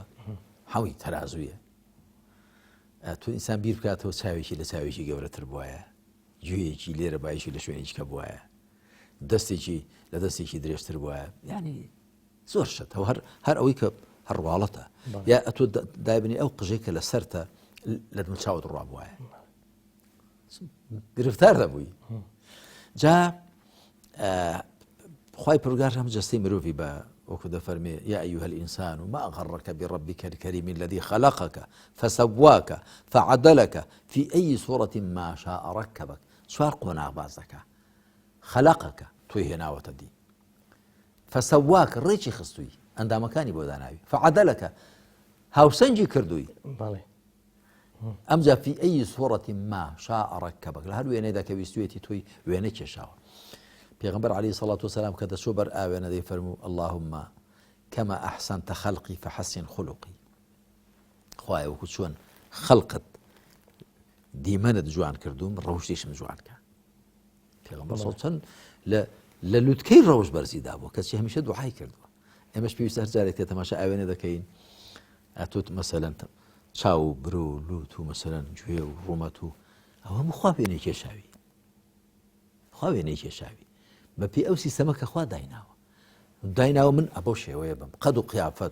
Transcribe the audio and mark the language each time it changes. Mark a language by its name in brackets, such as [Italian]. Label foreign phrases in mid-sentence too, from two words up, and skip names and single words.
[Central Kurdish] هەمووی تەرازویە تۆ ئینسان بیر بکاتەوە چاوێکی لە چاوێکی گەورەتر بووایە گوێیەکی لێرە بایشی لە شوێنێکی کە بووایە دەستێکی لە دەستێکی درێژتر بووایە ینی زۆر شت هەر ئەوەی کە هەڕواڵەتە یا ئەتۆ دایبنی ئەو قژێکە لە سەرتە لە دم چاوت ڕاب وایە گرفتار دەبووی جا خوای پروردگار هەم جەستەی مرۆڤی بە وەکو دەفەرمێ [Arabic] یا ئەیها الئینسان ما غەڕەکە بربک الكریم الذي خلقك فسواك فعدلك في أي صورة ما شاء ركبك [Central Kurdish] چوار قۆناغ باز دەکا خەلەقەکە تۆی هێناوەتە دی فسواك ڕێکی خستووی ئەندامەکانی بۆ داناوی فعدلك هاوسەنگی کردووی ئەمجا [Arabic] في أي صورة ما شاء ركبك [Central Kurdish] لە هەر وێنەیەدا کە ویستوێتی تۆی وێنە کێشاوە پێغەمبەر [Arabic] عليه الصلاة والسلام [Central Kurdish] کە دەچوو بەر ئاوێنە دەیفەرموو [Arabic] اللهم كما أحسنت خلقي فحسن خلقي [Central Kurdish] خوایە وەکو چۆن خەڵقت دیمەنت جوان کردوم ڕەوشتیشم جوان کە پێغەمبەر چەند لە لوتکەی ڕەوش بەرزیدا بوو کەچی هەمیشە دوعای کردووە ئێمەش پێویستە هەر جارێک تەماشا ئاوێنە دەکەین ئەتوت مەسەلەن چاو برو لوت و مەسەلەن گوێ و ڕوومەت و ئەوە هەموو خوا وێنەی کێشاوی خوا وێنەی کێشاوی بەپێی ئەو سیستەمە کە خوا دایناوە من ئەبەو شێوەیە بم قەد و قیافەت